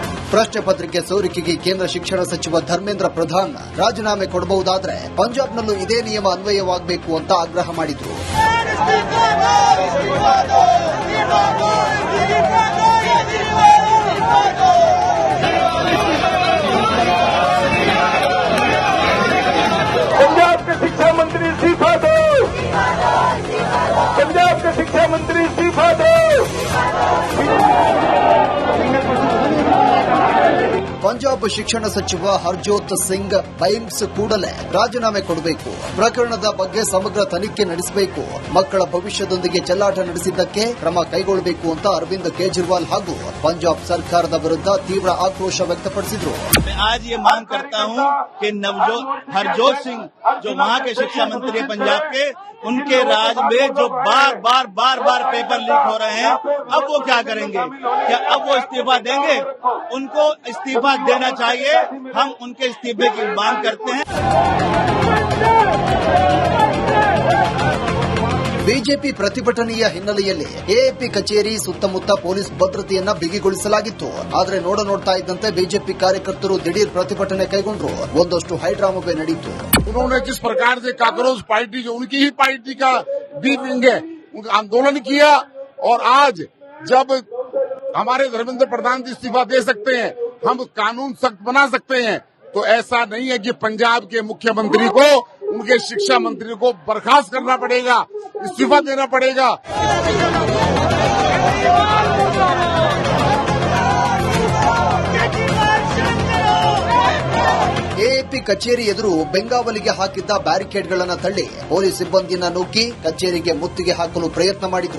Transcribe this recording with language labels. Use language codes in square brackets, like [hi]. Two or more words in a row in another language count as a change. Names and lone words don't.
[kn] ಪ್ರಶ್ನೆ ಪತ್ರಿಕೆ ಸೋರಿಕೆಗೆ ಕೇಂದ್ರ ಶಿಕ್ಷಣ ಸಚಿವ ಧರ್ಮೇಂದ್ರ ಪ್ರಧಾನ್ ರಾಜೀನಾಮೆ ಕೊಡಬಹುದಾದ್ರೆ ಪಂಜಾಬ್ನಲ್ಲೂ ಇದೇ ನಿಯಮ ಅನ್ವಯವಾಗಬೇಕು ಅಂತ ಆಗ್ರಹ ಮಾಡಿದ್ರು. [hi] पंजाब के शिक्षा मंत्री इस्तीफा दो, पंजाब के शिक्षा मंत्री इस्तीफा दो. [kn] ಪಂಜಾಬ್ ಶಿಕ್ಷಣ ಸಚಿವ ಹರ್ಜೋತ್ ಸಿಂಗ್ ಬೈಮ್ಸ್ ಕೂಡಲೇ ರಾಜೀನಾಮೆ ಕೊಡಬೇಕು, ಪ್ರಕರಣದ ಬಗ್ಗೆ ಸಮಗ್ರ ತನಿಖೆ ನಡೆಸಬೇಕು, ಮಕ್ಕಳ ಭವಿಷ್ಯದೊಂದಿಗೆ ಚೆಲ್ಲಾಟ ನಡೆಸಿದ್ದಕ್ಕೆ ಕ್ರಮ ಕೈಗೊಳ್ಳಬೇಕು ಅಂತ ಅರವಿಂದ್ ಕೇಜ್ರಿವಾಲ್ ಹಾಗೂ ಪಂಜಾಬ್ ಸರ್ಕಾರದ ವಿರುದ್ಧ ತೀವ್ರ ಆಕ್ರೋಶ ವ್ಯಕ್ತಪಡಿಸಿದರು. [hi] आज ये मांग करता हूं कि हरजोत सिंह जो वहां के शिक्षा मंत्री है पंजाब के, उनके राज में जो बार बार [en] paper leak [hi] हो रहे हैं, अब वो क्या करेंगे? क्या अब वो इस्तीफा देंगे? उनको इस्तीफा देना चाहिए. हम उनके इस्तीफे की मांग करते हैं. [kn] ಬಿಜೆಪಿ ಪ್ರತಿಭಟನೆಯ ಹಿನ್ನೆಲೆಯಲ್ಲಿ ಎಎಪಿ ಕಚೇರಿ ಸುತ್ತಮುತ್ತ ಪೊಲೀಸ್ ಭದ್ರತೆಯನ್ನ ಬಿಗಿಗೊಳಿಸಲಾಗಿತ್ತು. ಆದರೆ ನೋಡ್ತಾ ಇದ್ದಂತೆ ಬಿಜೆಪಿ ಕಾರ್ಯಕರ್ತರು ದಿಢೀರ್ ಪ್ರತಿಭಟನೆ ಕೈಗೊಂಡ್ರು. ಒಂದಷ್ಟು ಹೈಡ್ರಾಮವೇ ನಡೆಯಿತು. [hi] उन्होंने जिस प्रकार से काकरोच पार्टी जो उनकी ही पार्टी का [en] B wing [hi] है, उनका आंदोलन किया, और आज जब हमारे धर्मेंद्र प्रधान इस्तीफा दे सकते हैं, हम कानून सख्त बना सकते हैं, तो ऐसा नहीं है कि पंजाब के मुख्यमंत्री को उनके शिक्षा मंत्री को बर्खास्त करना पड़ेगा, इस्तीफा देना पड़ेगा. [kn] ಎಎಪಿ ಕಚೇರಿ ಎದುರು ಬೆಂಗಾವಲಿಗೆ ಹಾಕಿದ್ದ ಬ್ಯಾರಿಕೇಡ್ಗಳನ್ನು ತಳ್ಳಿ ಪೊಲೀಸ್ ಸಿಬ್ಬಂದಿಯನ್ನ ನುಗ್ಗಿ ಕಚೇರಿಗೆ ಮುತ್ತಿಗೆ ಹಾಕಲು ಪ್ರಯತ್ನ ಮಾಡಿದ್ರು.